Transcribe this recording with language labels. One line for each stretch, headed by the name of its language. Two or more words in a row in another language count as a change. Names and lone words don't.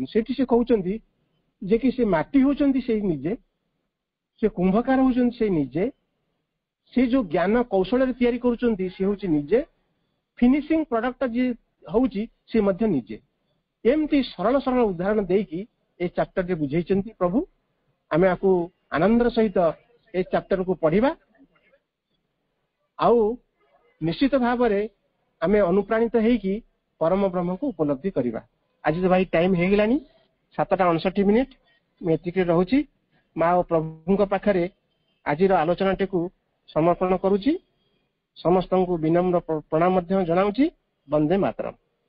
Odia: ସେଇଠି ସେ କହୁଛନ୍ତି ଯେ କି ସେ ମାଟି ହେଉଛନ୍ତି ସେ ନିଜେ ସେ କୁମ୍ଭକାର ହେଉଛନ୍ତି ସେ ନିଜେ ସେ ଯୋ ଜ୍ଞାନ କୌଶଳ ରେ ତିଆରି କରୁଛନ୍ତି ସେ ହେଉଛି ନିଜେ
English: finishing product
Odia: ଯେ ହେଉଛି ସେ ମଧ୍ୟ ନିଜେ। ଏମିତି ସରଳ ସରଳ ଉଦାହରଣ ଦେଇକି ଏ ଚାପ୍ଟର ରେ ବୁଝାଉଛନ୍ତି ପ୍ରଭୁ। ଆମେ ଆହୁରି ଆନନ୍ଦର ସହିତ ଏ ଚାପ୍ଟର କୁ ପଢ଼ିବା ଆଉ ନିଶ୍ଚିତ ଭାବ ରେ ଆମେ ଅନୁପ୍ରାଣିତ ହେଇକି ପରମ ବ୍ରହ୍ମ କୁ ଉପଲବ୍ଧି କରିବା। ଆଜି ତ ଭାଇ ଟାଇମ ହେଇ ଗଲାଣି 7:59 ମୁଁ ରହୁଛି ମା ଆଉ ପ୍ରଭୁ ପାଖରେ ଆଜି ଆଲୋଚନା ଟିକୁ ସମର୍ପଣ କରୁଛି। ସମସ୍ତଙ୍କୁ ବିନମ୍ର ପ୍ରଣାମ ଜଣାଉଛି।
Sanskrit: वंदे मातरम।